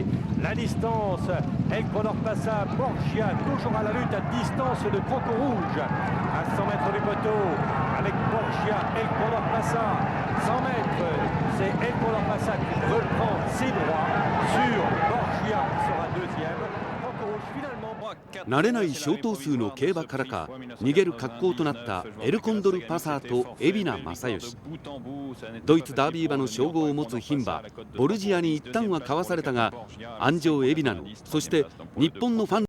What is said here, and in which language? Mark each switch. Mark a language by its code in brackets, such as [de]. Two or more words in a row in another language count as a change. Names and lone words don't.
[fr] La distance, El Condor Passa, Borgia toujours à la lutte à distance de Croco Rouge. À 100 mètres du poteau avec Borgia, El Condor Passa. 100 mètres, c'est El Condor Passa qui reprend ses droits sur Borgia qui sera deuxième. Croco Rouge finalement. [ja] 慣れない小頭数の競馬からか逃げる格好となったエルコンドルパサーと海老名正義。ドイツダービー馬の称号を持つ牝馬ボルジアに一旦はかわされたが、安城海老名のそして日本のファン